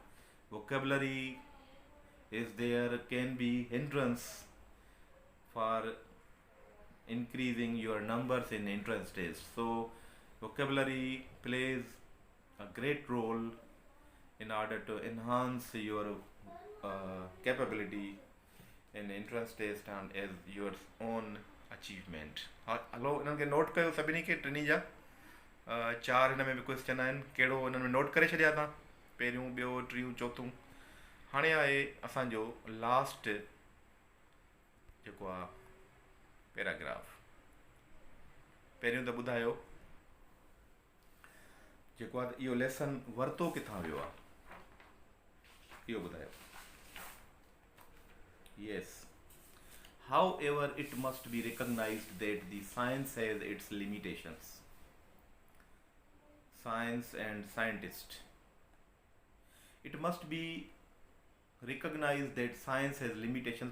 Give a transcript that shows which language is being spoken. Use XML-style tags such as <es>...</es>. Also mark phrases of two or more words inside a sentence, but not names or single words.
<en>vocabulary is there can be hindrance for increasing your numbers in entrance test. So vocabulary plays a great role in order to enhance your capability in entrance test and as your own achievement.</en> <sd>हलो, इन्हनि खे नोट कयो सभिनी खे, टिनी जा 4 हिन में बि क्वेश्चन आहिनि। कहिड़ो हिननि में नोट करे छॾिया तव्हां? पहिरियों, ॿियों, टियों, चौथों। हाणे आहे असांजो लास्ट जेको आहे पैराग्राफ। पहिरियों त ॿुधायो जेको आहे इहो लेसन वरितो किथां वियो आहे, इहो ॿुधायो।</sd> <en>यस, however it must be recognized that the science has its limitations. Science and scientist, it must be recognized that science has limitations।</en>